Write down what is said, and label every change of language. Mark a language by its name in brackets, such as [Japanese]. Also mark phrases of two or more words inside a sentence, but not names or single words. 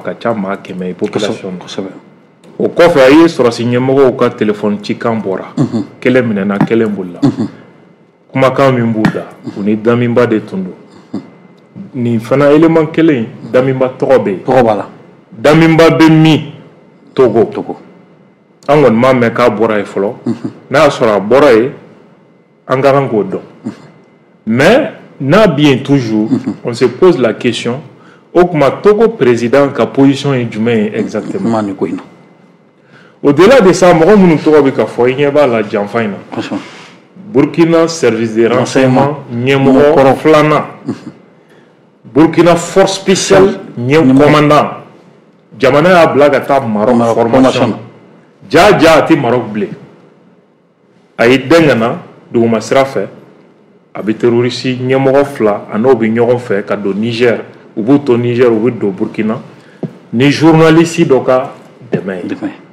[Bambara] ka ca maa 100 ye population o kɔfɛ a ye sɔrɔsi ɲɛmɔgɔw ka téléphone cikan bɔra kelen minɛna kelen bolila kumakan min b'u da u ni Damiba de tun don nin fana élément kelen Damiba tɔgɔ bɛ yen Damiba bɛ min Togo an kɔni m'a mɛn k'a bɔra ye fɔlɔ n'a y'a sɔrɔ a bɔra ye an ka kan k'o dɔn [French] mais n'a bien toujours on se pose la question [Bambara] o kuma Togo président ka position ye jumɛn ye exactement [French] au-delà de ça [Bambara] mɔgɔ minnu tɔgɔ bɛ ka fɔ i ɲɛ b'a la janfa in na Burkina [French] service de renseignement [Bambara] ɲɛmɔgɔ filanan Burkina [French] force spéciale commandant [Bambara] jamana y'a bila ka taa Maroc formation ja a tɛ Maroc bilen a ye dɛn ka na duguma sira fɛ a bɛ terroriste ɲɛmɔgɔ 2 a n'o bɛ ɲɔgɔn fɛ ka don Niger u b'u to Niger u bɛ don Burkina ni journaliste dɔ ka dɛmɛ ye